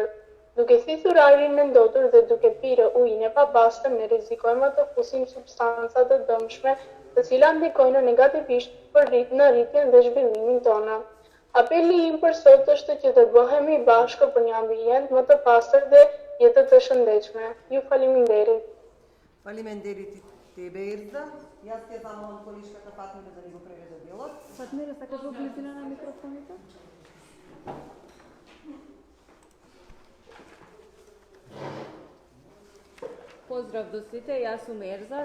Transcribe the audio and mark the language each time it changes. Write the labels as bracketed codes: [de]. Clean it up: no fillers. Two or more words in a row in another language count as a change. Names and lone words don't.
[sq] Duke thithur ajrin e ndotur dhe duke pirë ujin e papastër, ne rrezikojmë të fusim substanca të dëmshme, të cilat ndikojnë negativisht në rritjen dhe zhvillimin tonë. Apeli im për sot është që të bëhemi bashkë për një ambient më të pastër dhe jetë të shëndetshme. Ju faleminderit. [mk] Faleminderit и тебе, Ерза. Јас ќе замолам колишката Фатмира да ни го преведе делот. Фатмира, сакаш во близина на микрофоните? Поздрав до сите, јас сум Ерза.